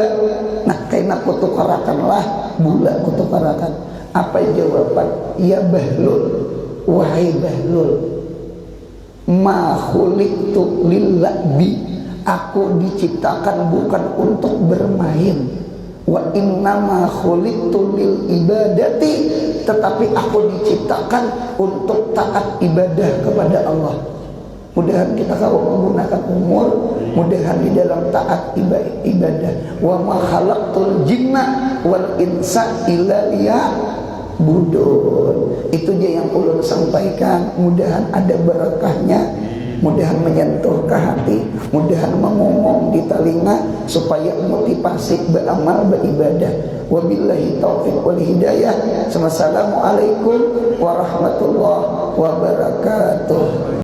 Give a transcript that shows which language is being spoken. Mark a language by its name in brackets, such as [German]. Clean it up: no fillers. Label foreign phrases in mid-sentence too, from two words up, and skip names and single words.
[Banjar] Nah, kaina kutukarakanlah bola kutukarakan. [Indonesian] Apa jawaban? Ya Bahlul, wahai Bahlul, [Arabic] ما خلقت للعب, [Indonesian] aku diciptakan bukan untuk bermain. [Arabic] وإنما خلقت للعبادة, [Indonesian] tetapi aku diciptakan untuk taat ibadah kepada Allah. Mudahan kita kalau menggunakan umur, mudahan di dalam taat ibadah. [Arabic] وما خلقت الجن والإنس إلا ليعبدون. [Indonesian] Itu aja yang ulun sampaikan. Mudahan ada berkahnya, mudahan menyentuh ke hati, mudahan mengomong di telinga, supaya motivasi beramal beribadah. [Arabic] وبالله التوفيق والهداية. والسلام عليكم ورحمة الله وبركاته.